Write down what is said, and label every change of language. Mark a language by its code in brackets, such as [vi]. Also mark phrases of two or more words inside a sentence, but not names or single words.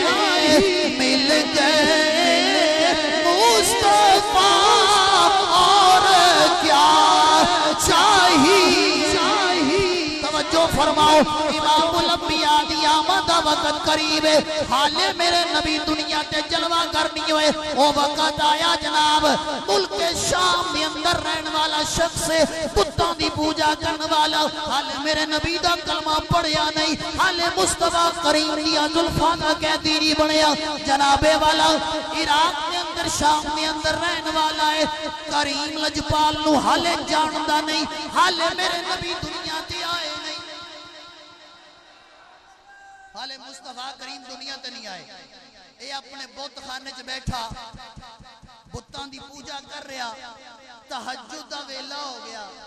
[ur] مل گئے مصطفیٰ اور کیا چاہیے. [pa] توجہ فرماؤ امام الانبیاء دی آمد وقت قریب ہے, حالے میرے نبی دنیا تے جلوہ کرنی ہوئے. او وقت آیا جناب ملک شام دی اندر رہن والا شخص بتاں دی پوجا کرن والا, حالے میرے نبی دا کلمہ پڑھیا نہیں, حالے مصطفیٰ کریم دیا زلفاں دا قیدی نہیں بنیا. جناب والا عراق دے اندر شام دے اندر رہن والا ہے, کریم لجپال نو حالے جاندا نہیں, حالے میرے نبی دنیا تے آئے نہیں, حالے مصطفیٰ کریم دنیا تے نہیں آئے. اے اپنے بت خانے چ بیٹھا بتاں دی پوجا کر رہا, تہجد دا ویلا ہو گیا.